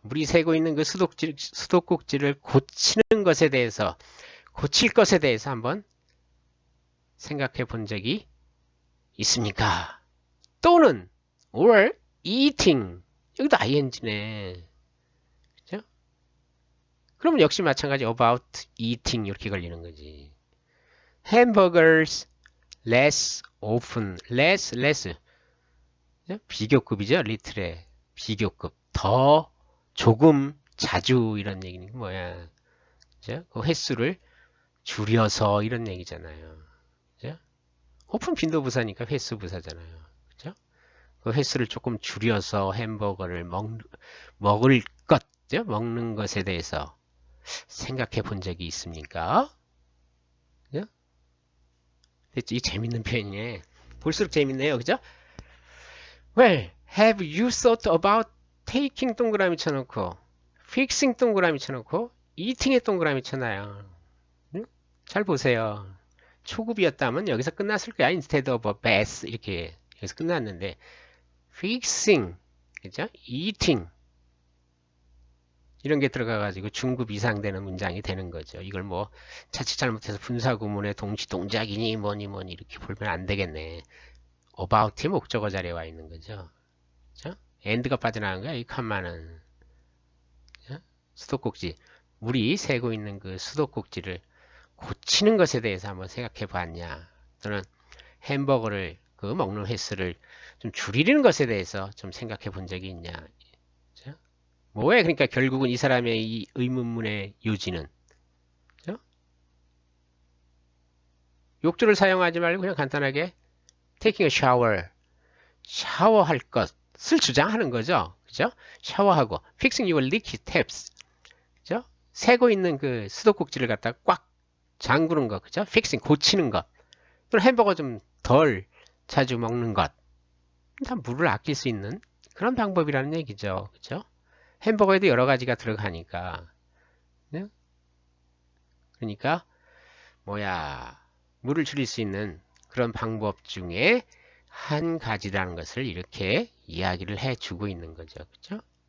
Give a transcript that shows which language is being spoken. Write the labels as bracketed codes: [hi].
[ko] 물이 새고 있는 그 수도꼭지를 고치는 것에 대해서 고칠 것에 대해서 한번 생각해 본 적이 있습니까? 또는 or eating 여기도 ing네. 그죠? 그럼 역시 마찬가지 [en] about eating [ko] 이렇게 걸리는 거지. [en] hamburgers less often less [ko] 그죠? 비교급이죠. little의 비교급 더 조금 자주 이런 얘기는 뭐야. 그죠? 그 횟수를 줄여서 이런 얘기잖아요. 그죠? 오픈 빈도부사니까 횟수 부사잖아요. 그죠? 그 횟수를 조금 줄여서 햄버거를 먹을 것, 먹는 것에 대해서 생각해 본 적이 있습니까? 그죠? 이 재밌는 표현이네. 볼수록 재밌네요. 그죠? [en] Well, have you thought about taking [ko] 동그라미 쳐놓고 [en] fixing 동그라미 쳐놓고 eating에 [ko] 동그라미 쳐놔요. 응? 잘 보세요. 초급이었다면 여기서 끝났을 거야. [en] instead of a bath [ko] 이렇게 여기서 끝났는데 [en] fixing, 그죠? [ko] eating 이런 게 들어가가지고 중급 이상 되는 문장이 되는 거죠. 이걸 뭐 자칫 잘못해서 분사구문의 동시 동작이니 뭐니 이렇게 보면 안 되겠네. about의 목적어 자리에 와 있는 거죠. 그죠? and가 빠져나간 거야. 이 칸마는 수도꼭지 물이 새고 있는 그 수도꼭지를 고치는 것에 대해서 한번 생각해 봤냐, 또는 햄버거를 그 먹는 횟수를 좀 줄이는 것에 대해서 좀 생각해 본 적이 있냐. 그죠? 뭐에 그러니까 결국은 이 사람의 이 의문문의 요지는 그죠? 욕조를 사용하지 말고 그냥 간단하게 [en] taking a shower [ko] 샤워할 것을 주장하는 거죠. 그죠? 샤워하고 [en] fixing your leaky taps [ko] 그죠? 새고 있는 그 수도꼭지를 갖다가 꽉 잠그는 거, 그죠? fixing 고치는 것, 또는 햄버거 좀 덜 자주 먹는 것, 다 물을 아낄 수 있는 그런 방법이라는 얘기죠, 그죠? 햄버거에도 여러 가지가 들어가니까, 네? 그러니까 뭐야, 물을 줄일 수 있는 그런 방법 중에 한 가지라는 것을 이렇게 이야기를 해주고 있는 거죠, 그죠?